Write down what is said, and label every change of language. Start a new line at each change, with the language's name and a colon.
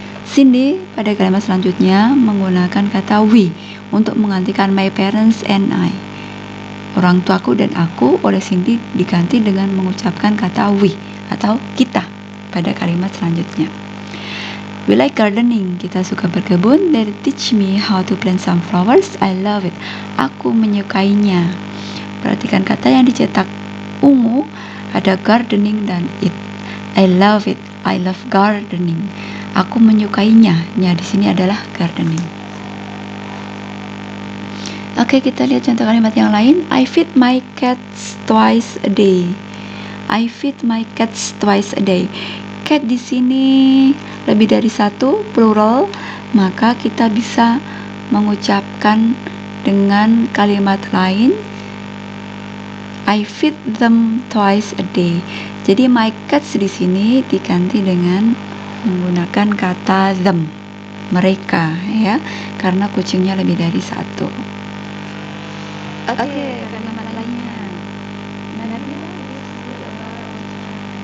Indonesian: Cindy pada kalimat selanjutnya menggunakan kata we untuk menggantikan
English: my parents and I.
Indonesian: Orang tuaku dan aku oleh Cindy diganti dengan mengucapkan kata we atau kita pada kalimat selanjutnya.
English: We like gardening,
Indonesian: kita suka berkebun.
English: They teach me how to plant some flowers. I love it,
Indonesian: aku menyukainya. Perhatikan kata yang dicetak ungu, ada gardening dan it.
English: I love it, I love gardening,
Indonesian: aku menyukainya. Nya di sini adalah gardening. Oke, kita lihat contoh kalimat yang lain.
English: I feed my cats twice a day. I feed my cats twice a day.
Indonesian: Cat di sini lebih dari satu, plural, maka kita bisa mengucapkan dengan kalimat lain.
English: I feed them twice a day.
Indonesian: Jadi my cats di sini diganti dengan menggunakan kata them, mereka, ya, karena kucingnya lebih dari satu. Oke, kalimat lainnya.
English: Nabila is still a bar on China.